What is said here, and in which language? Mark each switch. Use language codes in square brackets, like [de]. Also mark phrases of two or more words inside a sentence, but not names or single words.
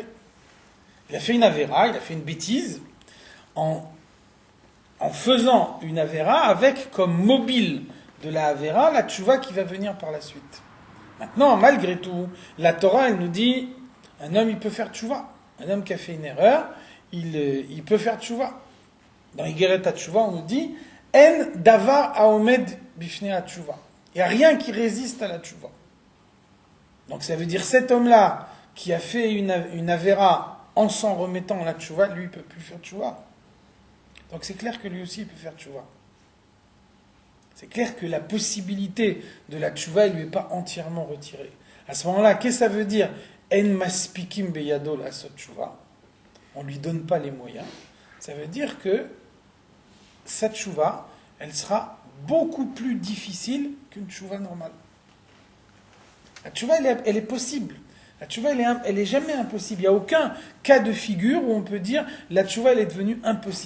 [fr] Il a fait une Avera, il a fait une bêtise, en faisant une Avera avec comme mobile de la Avera la tchouva qui va venir par la suite. Maintenant, malgré tout, la Torah, elle nous dit, un homme, il peut faire tchouva. Un homme qui a fait une erreur, il peut faire tchouva. Dans Igeret HaTchouva, on nous dit, [he] אין דבר העומד בפני התשובה. [fr] Il n'y a rien qui résiste à la tchouva. Donc ça veut dire, cet homme-là, qui a fait une Avera en s'en remettant à la tchouva, lui, il ne peut plus faire tchouva. Donc c'est clair que lui aussi, il peut faire tchouva. C'est clair que la possibilité de la tchouva, elle ne lui est pas entièrement retirée. À ce moment-là, qu'est-ce que ça veut dire ? [he] אין מספיקין בידו לעשות תשובה. [fr] On ne lui donne pas les moyens. Ça veut dire que sa tchouva, elle sera beaucoup plus difficile qu'une tchouva normale. La tchouva, elle est possible. La tchouva, elle est jamais impossible. Il n'y a aucun cas de figure où on peut dire la tchouva, elle est devenue impossible.